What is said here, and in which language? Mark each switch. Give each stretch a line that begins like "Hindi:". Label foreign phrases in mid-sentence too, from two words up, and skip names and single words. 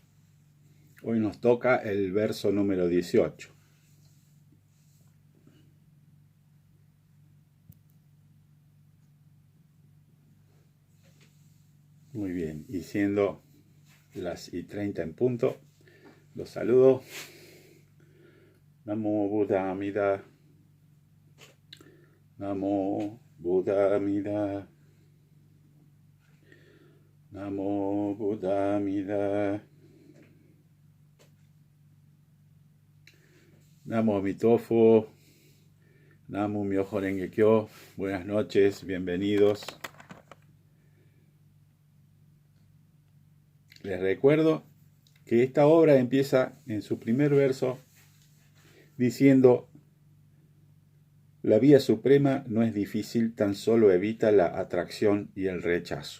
Spanish: Hoy nos toca el verso número 18. Muy bien, y siendo las y 30 en punto, los saludo.
Sanskrit: Namo Buddha Amida. Namo Buddha Amida. Namo Buddha Amida.
Chinese: Namo Amitofo.
Japanese: Namo Myoho Renge Kyo.
Spanish: Buenas noches, bienvenidos. Les recuerdo que esta obra empieza en su primer verso diciendo: la vía suprema no es difícil, tan solo evita la atracción y el rechazo.